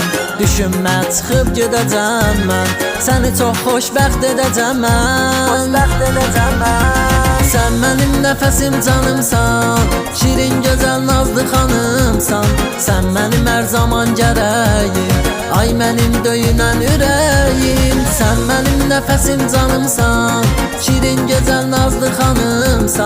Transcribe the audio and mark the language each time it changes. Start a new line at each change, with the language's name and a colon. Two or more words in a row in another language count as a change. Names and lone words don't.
Azerbaijani: Düşünmə çıxıb gedəcəm mən, səni çox xoşbəxt edəcəm mən.
Turkish: Sen benim nefesim canımsan, şirin güzel nazlı hanımsan. Sen benim her zaman gərəyim, ay benim
Azerbaijani: döyünən ürəyim.
Turkish: Sen benim nefesim canımsan, şirin güzel nazlı hanımsan.